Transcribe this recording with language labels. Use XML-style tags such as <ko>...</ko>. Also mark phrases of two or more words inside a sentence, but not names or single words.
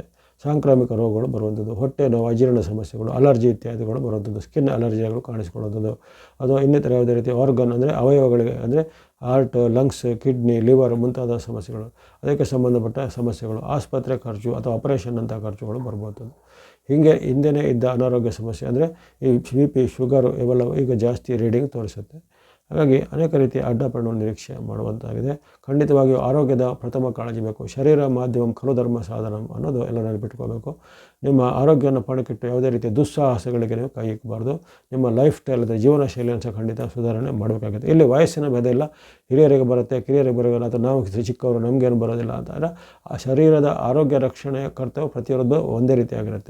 <kn>ಸಾಂಕ್ರಾಮಿಕ ರೋಗಗಳು ಬರುವಂಥದ್ದು, ಹೊಟ್ಟೆ ನೋವು, ಅಜೀರ್ಣ ಸಮಸ್ಯೆಗಳು, ಅಲರ್ಜಿ ಇತ್ಯಾದಿಗಳು ಬರುವಂಥದ್ದು,</kn> <en>skin allergies</en> <kn>ಕಾಣಿಸ್ಕೊಳ್ಳುವಂಥದ್ದು, ಅಥವಾ ಇನ್ನಿತರ ಯಾವುದೇ ರೀತಿಯ ಆರ್ಗನ್ ಅಂದರೆ ಅವಯವಗಳಿಗೆ ಅಂದರೆ</kn> <en>heart, lungs, kidney, liver</en> <kn>ಮುಂತಾದ ಸಮಸ್ಯೆಗಳು, ಅದಕ್ಕೆ ಸಂಬಂಧಪಟ್ಟ ಸಮಸ್ಯೆಗಳು, ಆಸ್ಪತ್ರೆ ಖರ್ಚು ಅಥವಾ ಆಪರೇಷನ್ ಅಂಥ ಖರ್ಚುಗಳು ಬರ್ಬೋದು. ಹೀಗೆ ಹಿಂದೆಯೇ ಇದ್ದ ಅನಾರೋಗ್ಯ ಸಮಸ್ಯೆ ಅಂದರೆ ಈ BP, ಶುಗರು ಇವೆಲ್ಲವೂ ಈಗ ಜಾಸ್ತಿ ರೀಡಿಂಗ್ ತೋರಿಸುತ್ತೆ. ಹಾಗಾಗಿ ಅನೇಕ ರೀತಿಯ ಅಡ್ಡ ಪರಿಣಾಮ ನಿರೀಕ್ಷೆ ಮಾಡುವಂತಾಗಿದೆ. ಖಂಡಿತವಾಗಿಯೂ ಆರೋಗ್ಯದ ಪ್ರಥಮ ಕಾಳಜಿ ಬೇಕು.</kn> <sa>ಶರೀರ ಮಾಧ್ಯಮಂ ಖಲು ಧರ್ಮ ಸಾಧನಂ</sa> <kn>ಅನ್ನೋದು ಎಲ್ಲ ನೆನಪಿಟ್ಕೋಬೇಕು. ನಿಮ್ಮ ಆರೋಗ್ಯವನ್ನು ಪಣಕ್ಕಿಟ್ಟು ಯಾವುದೇ ರೀತಿಯ ದುಸ್ಸಾಹಸಗಳಿಗೆ ನೀವು ಕೈ ಇಕ್ಕಬಾರ್ದು. ನಿಮ್ಮ</kn> <en>life style</en> <kn>ಅಂದರೆ ಜೀವನ ಶೈಲಿಯನ್ನು ಸಹ ಖಂಡಿತ ಸುಧಾರಣೆ ಮಾಡಬೇಕಾಗುತ್ತೆ. ಇಲ್ಲಿ ವಯಸ್ಸಿನ ಭೇದ ಇಲ್ಲ, ಹಿರಿಯರಿಗೆ ಬರುತ್ತೆ, ಕಿರಿಯರಿಗೆ ಬರೋಲ್ಲ, ಅಥವಾ ನಾವು ಚಿಕ್ಕವರು ನಮಗೇನು ಬರೋದಿಲ್ಲ ಅಂತ. ಆ ಶರೀರದ ಆರೋಗ್ಯ ರಕ್ಷಣೆಯ ಕರ್ತವ್ಯ ಪ್ರತಿಯೊಬ್ಬರು ಒಂದೇ ರೀತಿಯಾಗಿರುತ್ತೆ.</kn>